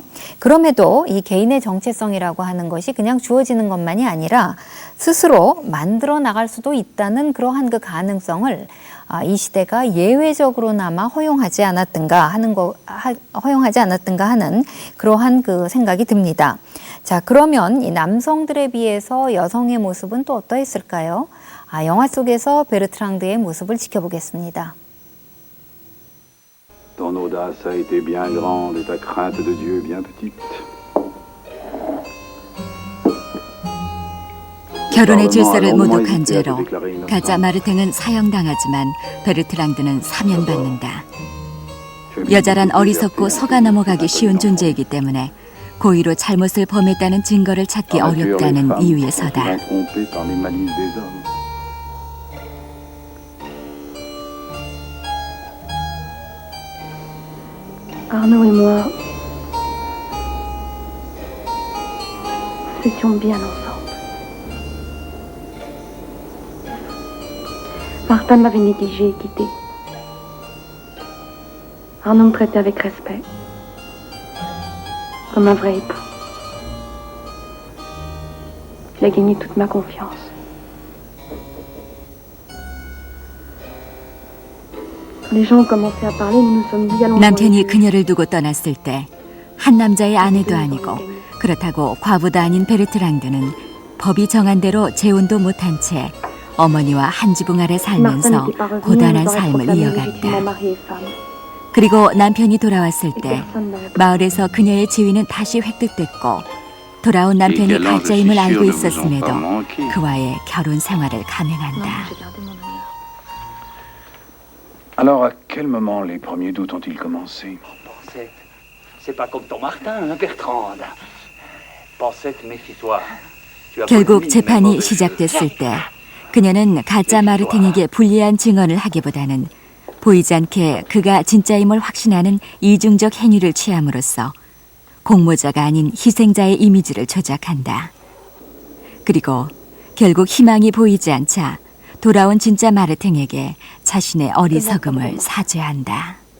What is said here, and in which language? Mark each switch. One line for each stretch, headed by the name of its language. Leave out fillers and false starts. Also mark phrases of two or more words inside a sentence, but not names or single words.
Korean: 그럼에도 이 개인의 정체성이라고 하는 것이 그냥 주어지는 것만이 아니라 스스로 만들어 나갈 수도 있다는 그러한 그 가능성을 이 시대가 예외적으로나마 허용하지 않았던가 하는 그러한 그 생각이 듭니다. 자, 그러면 이 남성들에 비해서 여성의 모습은 또 어떠했을까요? 영화 속에서 베르트랑드의 모습을 지켜보겠습니다.
French: Ton audace a été bien grande et ta crainte de Dieu bien petite.
Korean: 결혼의 질서를 모독한 죄로 가짜 마르탱은 사형당하지만 베르트랑드는 사면받는다. 여자란 어리석고 속아 넘어가기 쉬운 존재이기 때문에 고의로 잘못을 범했다는 증거를 찾기 어렵다는 이유에서다.
French: Arnaud et moi, nous étions bien ensemble. Martin m'avait négligé et quitté. Arnaud me traitait avec respect, comme un vrai époux. Il a gagné toute ma confiance.
Korean: 남편이 그녀를 두고 떠났을 때 한 남자의 아내도 아니고 그렇다고 과부도 아닌 베르트랑드는 법이 정한 대로 재혼도 못한 채 어머니와 한 지붕 아래 살면서 고단한 삶을 이어갔다. 그리고 남편이 돌아왔을 때 마을에서 그녀의 지위는 다시 획득됐고 돌아온 남편이 가짜임을 알고 있었음에도 그와의 결혼 생활을 감행한다.
French: Alors, à quel moment les premiers doutes ont-ils commencé? Pensette, c'est pas comme ton Martin, hein, Bertrande. Pensette, méfie-toi. Tu as
Korean: 결국
French: commis
Korean: 재판이
French: une mauvaise
Korean: 시작됐을 때 그녀는 가짜 마르탱에게 불리한 증언을 하기보다는 보이지 않게 그가 진짜임을 확신하는 이중적 행위를 취함으로써 공모자가 아닌 희생자의 이미지를 조작한다. 그리고 결국 희망이 보이지 않자 돌아온 진짜 마르탱에게 자신의 어리석음을 사죄한다.